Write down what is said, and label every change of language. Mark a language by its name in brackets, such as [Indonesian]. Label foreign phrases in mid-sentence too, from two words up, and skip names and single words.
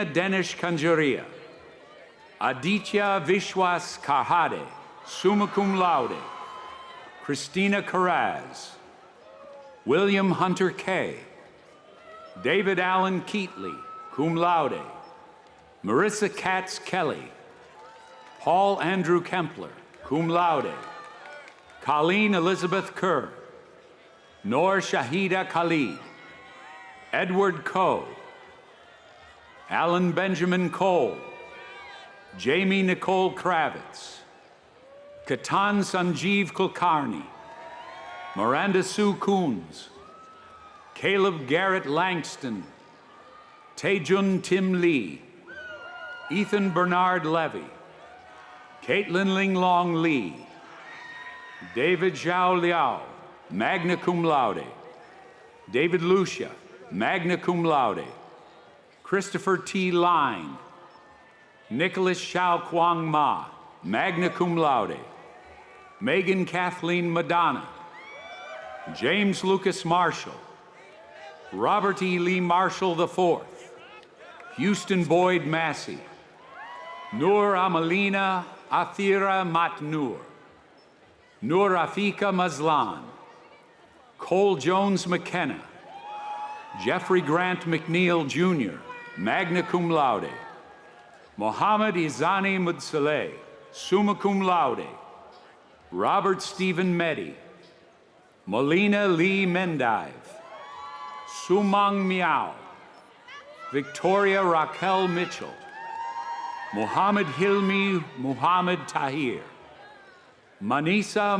[English] Denish Kanjaria, Aditya Vishwas Karhade, [Latin] summa cum laude, [English] Christina Carraz, William Hunter Kay, David Allen Keatley, [Latin] cum laude, [English] Marissa Katz Kelly, Paul Andrew Kempler, [Latin] cum laude, [English] Colleen Elizabeth Kerr, Noor Shahida Khalid, Edward Coe, Alan Benjamin Cole, Jamie Nicole Kravitz, Katan Sanjeev Kulkarni, Miranda Sue Coons, Caleb Garrett Langston, Taejun Tim Lee, Ethan Bernard Levy, Caitlin Ling Long Lee, David Zhao Liao, [Latin] magna cum laude, [English] David Lucia, [Latin] magna cum laude, [English] Christopher T. Line, Nicholas Xiao Kwang Ma, [Latin] magna cum laude, [English] Megan Kathleen Madonna, James Lucas Marshall, Robert E. Lee Marshall IV, Houston Boyd Massey, Noor Amalina Athira Matnoor, Noor Afika Mazlan, Cole Jones McKenna, Jeffrey Grant McNeil Jr., [Latin] magna cum laude, [English] Mohammed Izani Mudsaleh, [Latin] summa cum laude, [English] Robert Stephen Meddy, Molina Lee Mendive, Sumang Miao, Victoria Raquel Mitchell, Mohammed Hilmi Muhammad Tahir, Manisa